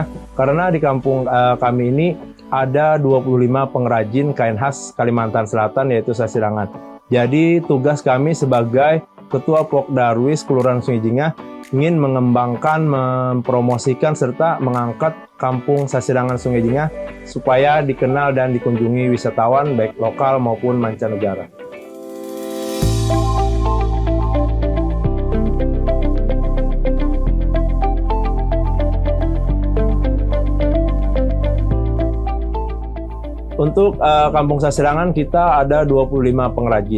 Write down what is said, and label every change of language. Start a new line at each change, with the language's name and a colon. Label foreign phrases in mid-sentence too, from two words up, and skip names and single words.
Indonesian: Karena di kampung kami ini ada 25 pengrajin kain khas Kalimantan Selatan, yaitu Sasirangan. Jadi tugas kami sebagai Ketua Pokdarwis Kelurahan Sungai Jingah ingin mengembangkan, mempromosikan, serta mengangkat Kampung Sasirangan Sungai Jingah supaya dikenal dan dikunjungi wisatawan baik lokal maupun mancanegara. Untuk Kampung Sasirangan kita ada 25 pengrajin.